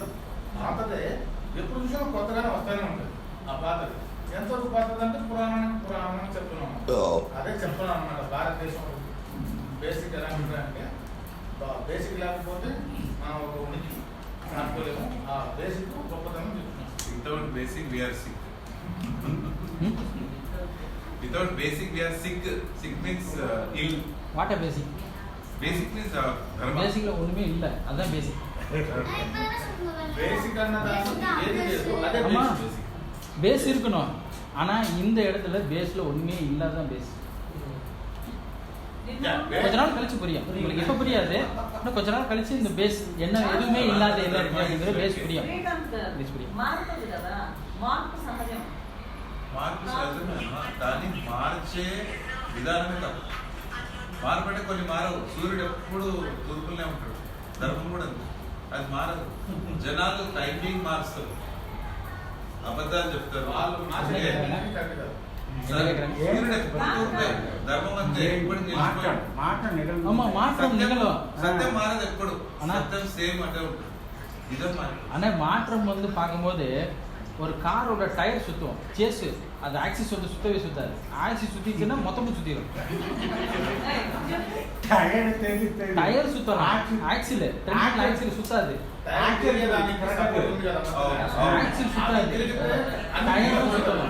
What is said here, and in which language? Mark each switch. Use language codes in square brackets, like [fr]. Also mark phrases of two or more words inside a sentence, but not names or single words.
[te] పాతదే ఎప్పుడు చూసినా కొత్తగానే వస్తూనే ఉంటుంది. ఆ పాతది ఎంతవరకు పాతది అంటే పురాణం పురాణం చెప్తున్నాం. అదే చెప్తున్నాం అన్నమాట. భారతదేశం బేసిక్ ఎలా ఉంటాయంటే, బేసిక్ లేకపోతే మనం ఒక ఉనికి అనుకోలేము. ఆ బేసిక్ గొప్పతనం చెప్తున్నాం. [en] Without basic we are sick. Without basic we are sick. Sick means ill. what are basic? Basic means karma. [ta] பேசிக்ல ஒண்ணுமே இல்ல, அதான் பேசிக். [te] బేసిక్ అన్నదాన్ని ఏది లేదు, అదే [ta] ஆமா, [te] బేసిక్. [ta] பேஸ் இருக்கணும். ஆனா இந்த இடத்துல பேஸ்ல ஒண்ணுமே இல்லாதான் பேஸ். கொஞ்ச நாள் கழிச்சு புரியும் உங்களுக்கு. இப்ப புரியாது, இன்னும் கொஞ்ச நாள் கழிச்சு இந்த பேஸ் என்ன எதுவுமே இல்லாத என்ன இருக்கு அப்படிங்கிற பேஸ் புரியும். பேஸ் புரியும். [te] మారుతుంది కదా, మార్పు సహజం. మార్పు సహజమేనా? దాన్ని మార్చే విధానమే తప్పు. మార్పు అంటే కొన్ని మారవు. సూర్యుడు ఎప్పుడు తూర్పులనే ఉంటాడు, ధర్మం కూడా అంతే, అది మారదు. జనాలు టైమింగ్ మారుస్తారు, అబద్ధాలు చెప్తారు. వాళ్ళు మార్చడానికి కాదు. సూర్యుడు ఎప్పుడు తూర్పే, ధర్మం అంతే ఎప్పుడు నిలిచిపోయి. [ta] ஆமா, மாற்றம் நிகழும். [te] సత్యం మారదు ఎప్పుడు, అన్నా. సత్యం సేమ్ అంటే ఉంటుంది. నిజం మారదు. [ta] ஆனா மாற்றம் வந்து பார்க்கும்போது ஒரு காரோட டயர் சுத்தும், சேஸ் அது ஆக்சிஸ் வந்து சுத்தவே சுத்தாது. ஆக்சிஸ் சுத்திச்சுன்னா மொத்தமும் சுத்திடும். டயர் சுத்தலாம், ஆக்சில் ட்ரெண்டில் ஆக்சில் சுத்தாது. ஆக்சில் சுத்தாது, டயரும் சுத்தலாம்.